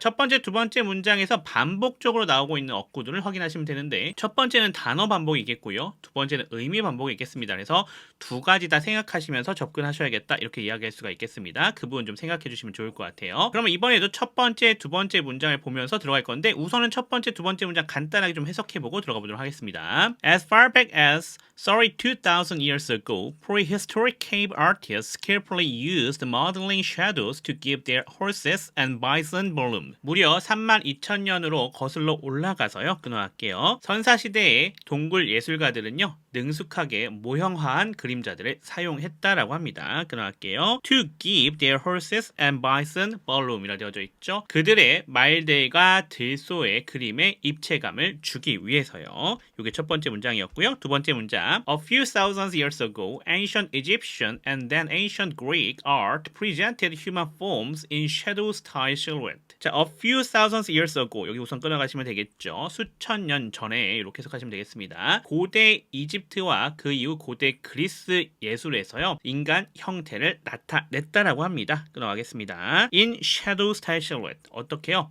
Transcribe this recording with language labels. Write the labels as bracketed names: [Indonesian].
[Korean] 첫 번째, 두 번째 문장에서 반복적으로 나오고 있는 어구들을 확인하시면 되는데 첫 번째는 단어 반복이겠고요. 두 번째는 의미 반복이 있겠습니다. 그래서 두 가지 다 생각하시면서 접근하셔야겠다 이렇게 이야기할 수가 있겠습니다. 그 부분 좀 생각해 주시면 좋을 것 같아요. 그러면 이번에도 첫 번째, 두 번째 문장을 보면서 들어갈 건데 우선은 첫 번째, 두 번째 문장 일단 간단하게 좀 해석해보고 들어가 보도록 하겠습니다. [English] As far back as 32,000 years ago, prehistoric cave artists carefully used modeling shadows to give their horses and bison volume. [Korean] 무려 32,000년으로 거슬러 올라가서요. 끊어갈게요. 선사시대의 동굴 예술가들은요. 능숙하게 모형화한 그림자들을 사용했다라고 합니다. 끊어갈게요. [English] To give their horses and bison volume이라 [Korean] 되어져 있죠. 그들의 말들과 들소의 그림에 입체감을 주기 위해서요. 이게 첫 번째 문장이었고요. 두 번째 문장. [English] A few thousand years ago, ancient Egyptian and then ancient Greek art presented human forms in shadow style silhouette. [Korean] 자, [English] a few thousand years ago [Korean] 여기 우선 끊어가시면 되겠죠. 수천 년 전에 이렇게 해석하시면 되겠습니다. 고대 이집트와 그 이후 고대 그리스 예술에서요. 인간 형태를 나타냈다라고 합니다. 끊어가겠습니다. [English] In shadow style silhouette. [Korean] 어떻게요?